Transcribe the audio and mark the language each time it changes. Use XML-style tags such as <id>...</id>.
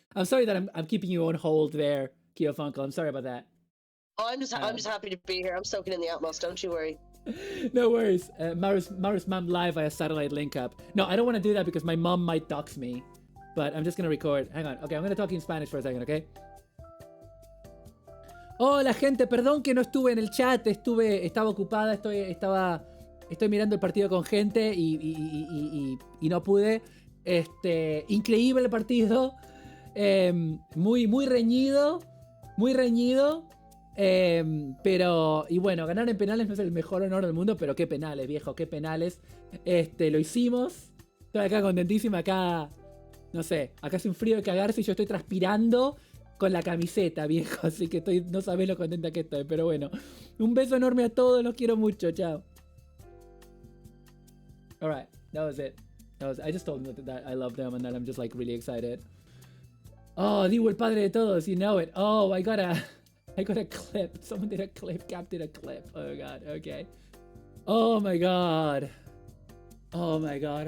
<en>I'm sorry that I'm keeping you on hold there, Kio Funko. I'm sorry about that. Oh, I'm just happy to be here. I'm soaking in the Atmos. Don't you worry. No worries. Maru's mom live via satellite link up. No, I don't want to do that because my mom might dox me. But I'm just gonna record. Hang on. Okay, I'm gonna talk in Spanish for a second, okay?</en> <es>Hola gente, perdón que no estuve en el chat. Estaba ocupada. Estoy mirando el partido con gente y no pude. Increíble el partido. Muy reñido. Muy reñido. Pero, y bueno, ganar en penales no es el mejor honor del mundo, pero qué penales, viejo, qué penales. Lo hicimos. Estoy acá contentísima, acá, no sé, acá hace un frío de cagarse y yo estoy transpirando con la camiseta, viejo, así que no sabés lo contenta que estoy, pero bueno. Un beso enorme a todos, los quiero mucho, chao.</es> <en>Alright, that was it. I just told them that I love them and that I'm just like really excited. Oh, Divo,</en> <es>el padre de todos,</es> <en>you know it. Oh, I got a clip. Someone did a clip. Cap did a clip. Oh god. Okay. Oh my god. Oh my god.</en>